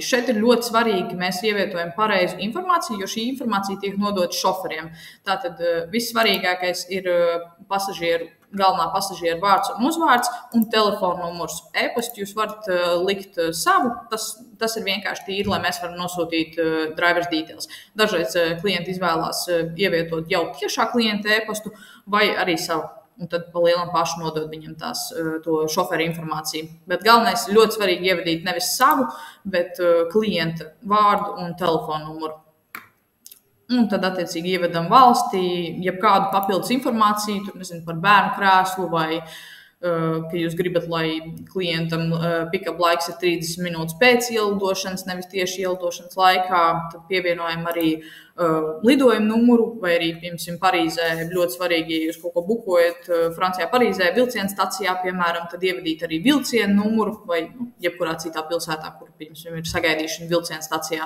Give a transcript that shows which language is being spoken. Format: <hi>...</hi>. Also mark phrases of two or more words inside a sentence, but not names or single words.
<lv>Šeit ir ļoti svarīgi, ka mēs ievietojam pareizu informāciju, jo šī informācija tiek nodota šoferiem. Tātad vissvarīgākais ir galvenā pasažiera vārds un uzvārds un telefona numurs. E-pastu jūs varat likt savu, tas ir vienkārši tīri, lai mēs varam nosūtīt</lv> <en>drivers details.</en> <lv>Dažreiz klienti izvēlās ievietot jau tiešā klienta e-pastu vai arī savu. Un tad pa lielam pašu nodod viņam to šoferu informāciju. Bet galvenais ir ļoti svarīgi ievadīt nevis savu, bet klienta vārdu un telefonu numuru. Un tad, attiecīgi, ievedam valstī, jebkādu papildus informāciju, tur, nezinu, par bērnu krēslu vai ka jūs gribat, lai klientam pick-up laiks ir 30 minūtes pēc ielidošanas, nevis tieši ielidošanas laikā. Tad pievienojam arī lidojumu numuru, vai arī, piemēram, Parīzē ļoti svarīgi, ja jūs kaut ko bukojat Francijā, Parīzē, vilciena stacijā, piemēram, tad ievadīt arī vilcienu numuru vai jebkurā citā pilsētā, kur, piemēram, ir sagaidīšana vilciena stacijā.</lv>